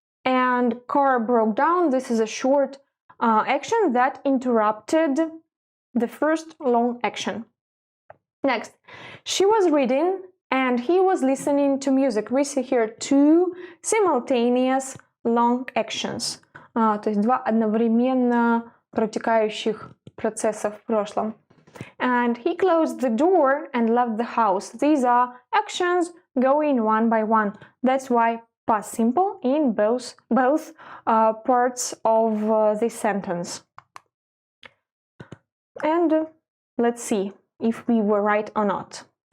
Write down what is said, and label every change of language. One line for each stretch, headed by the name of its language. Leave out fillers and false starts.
English: And car broke down. This is a short action that interrupted the first long action. Next, she was reading and he was listening to music. We see here two simultaneous long actions.
Russian: То есть два одновременно протекающих процесса в прошлом.
English: And he closed the door and left the house. These are actions going one by one. That's why past simple in both parts of this sentence. And let's see if we were right or not.